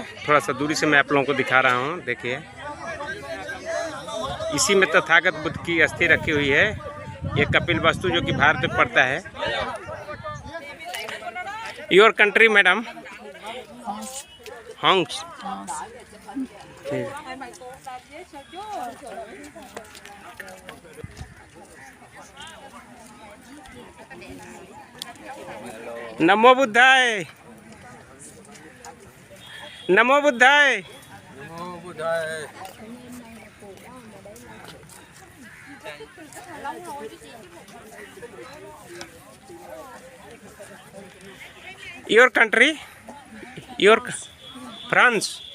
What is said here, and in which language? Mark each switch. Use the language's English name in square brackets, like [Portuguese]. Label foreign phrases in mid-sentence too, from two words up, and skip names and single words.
[Hindi] थोड़ा सा दूरी से मैं आप लोगों को दिखा रहा हूँ, देखिए इसी में तथागत बुद्ध की अस्थि रखी हुई है। ये कपिल वस्तु जो कि भारत में पड़ता है। [English] your country madam? [Pali] हॉन्ग्स ठीक। नमो बुद्धाय, नमो बुद्धाय। [English] your country, your France.